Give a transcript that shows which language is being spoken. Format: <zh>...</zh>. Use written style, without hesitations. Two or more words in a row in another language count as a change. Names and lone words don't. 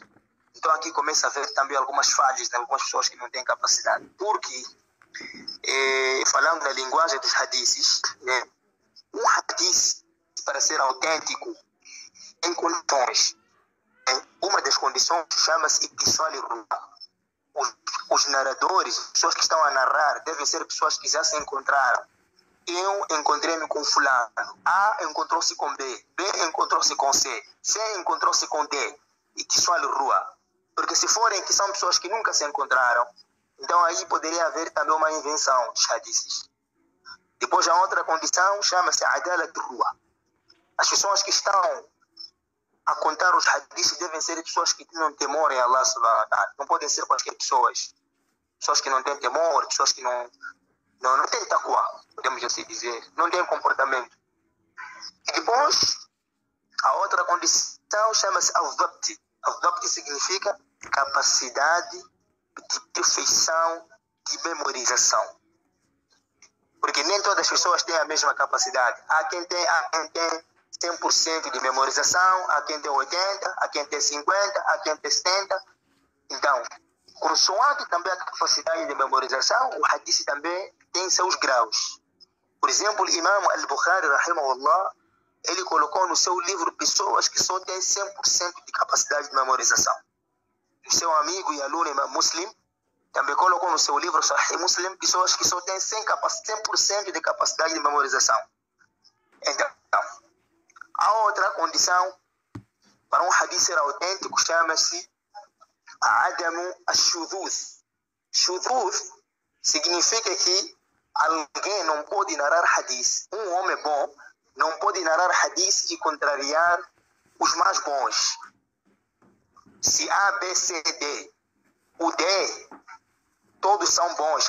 <pt>Então aqui começa a haver também algumas falhas de algumas pessoas que não têm capacidade. Porque, falando na linguagem dos hadiths, né, um hadith, para ser autêntico, em condições, uma das condições chama-se</pt> <ar>اتصال الرواة.</ar> <pt>Os narradores, as pessoas que estão a narrar, devem ser pessoas que já se encontraram. Eu encontrei-me com fulano, A encontrou-se com B, B encontrou-se com C, C encontrou-se com D.</pt> <ar>اتصال الرواة.</ar> <pt>Porque se forem que são pessoas que nunca se encontraram, então aí poderia haver também uma invenção dos hadiths. Depois a outra condição chama-se</pt> <ar>عدالة الرواة.</ar> <pt>As pessoas que estão a contar os hadiths devem ser pessoas que tenham temor em Allah</pt> <ar>سبحانه وتعالى.</ar> <pt>Não podem ser quaisquer pessoas. Pessoas que não têm temor, pessoas que não têm taqwa, podemos assim dizer. Não têm comportamento. E depois, a outra condição chama-se al-Dhabt. Al-Dhabt significa capacidade de perfeição de memorização. Porque nem todas as pessoas têm a mesma capacidade. Há quem tem 100% de memorização, há quem tem 80%, há quem tem 50%, há quem tem 70%. Então, consoante também a capacidade de memorização, o hadith também tem seus graus. Por exemplo, o Imam al-Bukhari, rahimahullah, ele colocou no seu livro pessoas que só têm 100% de capacidade de memorização. O seu amigo e aluno Imam Muslim também colocou no seu livro Sahih Muslim pessoas que só têm 100% de capacidade de memorização. Então, a outra condição para um hadith ser autêntico chama-se</pt> <ar>عدم الشذوذ.</ar> <pt>Shudhuz significa que alguém não pode narrar hadith, um homem bom não pode narrar hadith e contrariar os mais bons. Se A, B, C, D, o D, todos são bons.</pt>